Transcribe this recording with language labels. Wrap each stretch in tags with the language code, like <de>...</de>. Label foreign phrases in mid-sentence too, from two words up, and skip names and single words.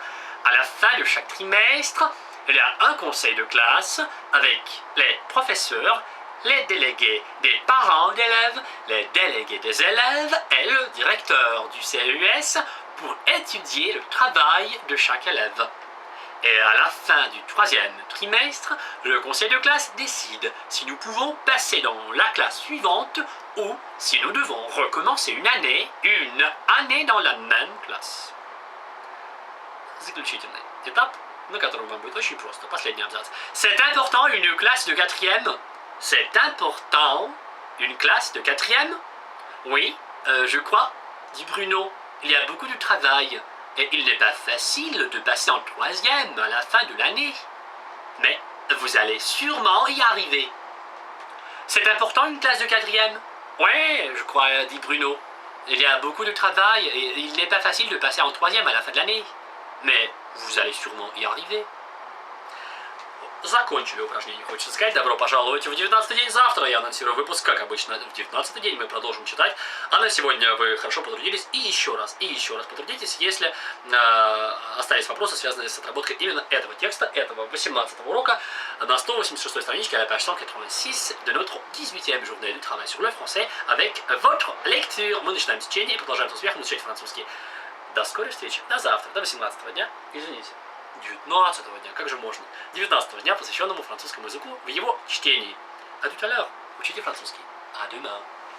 <fr>À la fin de chaque trimestre, il y a un conseil de classe avec les professeurs, les délégués des parents d'élèves, les délégués des élèves et le directeur du CES pour étudier le travail de chaque élève. Et à la fin du 3e trimestre, le conseil de classe décide si nous pouvons passer dans la classe suivante ou si nous devons recommencer une année dans la même classe.</fr> <ru>заключительный этап, на котором вам будет очень просто. Последний абзац.</ru> <fr>C'est important une classe de quatrième. C'est important une classe de quatrième. Oui, je crois, dit Bruno. Il y a beaucoup de travail et il n'est pas facile de passer en troisième à la fin de l'année. Mais vous allez sûrement y arriver. C'est important une classe de quatrième? Oui, je crois, dit Bruno. Il y a beaucoup de travail et il n'est pas facile de passer en troisième à la fin de l'année. Mais vous allez sûrement y arriver.</fr> <ru>Закончили упражнение, хочется сказать. Добро пожаловать в 19-й день. Завтра я анонсирую выпуск, как обычно, в 19-й день мы продолжим читать. А на сегодня вы хорошо потрудились. И еще раз потрудитесь, если остались вопросы, связанные с отработкой именно этого текста, этого 18-го урока на 186-й страничке,</ru> <fr>à la page 186 de notre 18e journée du travail sur le français avec votre lecture.</fr> <ru>Мы начинаем чтение и продолжаем с успехом изучать французский. До скорой встречи. До завтра, до 18-го дня. Извините. 19-го дня, как же можно? 19-го дня, посвященному французскому языку в его чтении.</ru> <fr>А tout à l'heure,</fr> <ru>учите французский.</ru> <fr>À demain.</fr>